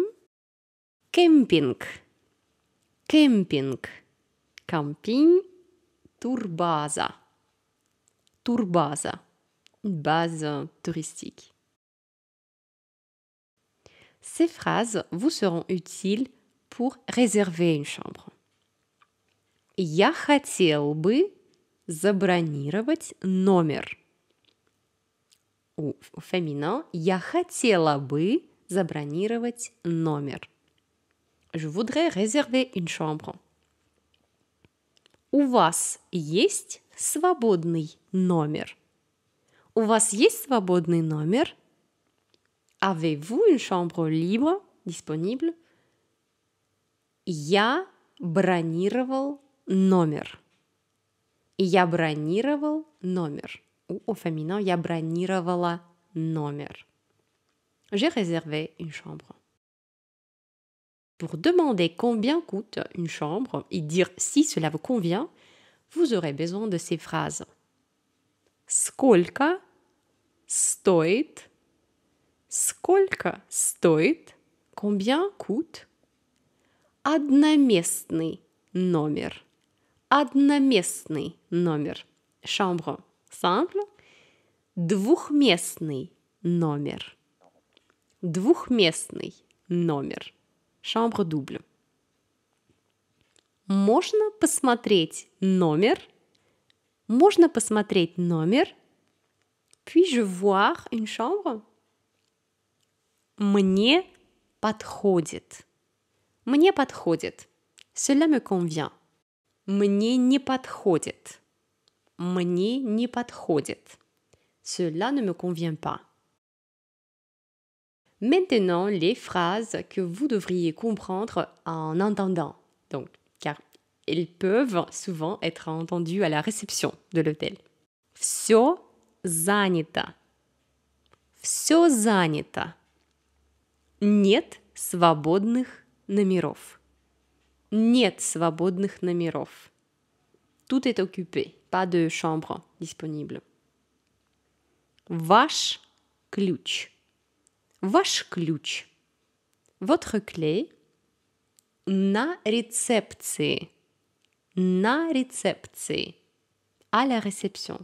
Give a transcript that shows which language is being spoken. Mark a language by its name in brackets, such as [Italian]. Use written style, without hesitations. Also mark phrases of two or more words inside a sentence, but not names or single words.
[French] Camping. Camping. Camping. Turbaza. Turbaza. Une base touristique. Ces phrases vous seront utiles pour réserver une chambre. [Russian] Я хотел бы забронировать номер. [French] Ou au féminin, [Russian] я хотела бы забронировать номер. [French] Je voudrais réserver une chambre. [Russian] У вас есть свободный номер? У вас есть свободный номер? [French] Avez-vous une chambre libre, disponible? [Russian] Я бронировал номер. Я бронировал номер. [French] Ou au féminin, [Russian] я бронировала номер. [French] J'ai réservé une chambre. Pour demander combien coûte une chambre et dire si cela vous convient, vous aurez besoin de ces phrases. [Russian] Сколько стоит? Сколько стоит? [French] Combien coûte? [Russian] Одноместный номер. Одноместный номер. [French] Chambre simple. [Russian] Двухместный номер. Двухместный номер. [French] Chambre double. [Russian] Можно посмотреть номер? Можно посмотреть номер? [French] Puis-je voir une chambre? [Russian] Мне подходит. Мне подходит. [French] Cela me convient. [Russian] Мне не подходит. Мне не подходит. [French] Cela ne me convient pas. Maintenant, les phrases que vous devriez comprendre en entendant. Donc, car elles peuvent souvent être entendues à la réception de l'hôtel. [Russian] Всё занято. Всё занято. Нет свободных номеров. Нет свободных номеров. [French] Tout est occupé. Pas de chambre disponible. [Russian] Ваш ключ. Ваш ключ. [French] Votre clé. [Russian] На рецепции. На рецепции. [French] À la réception.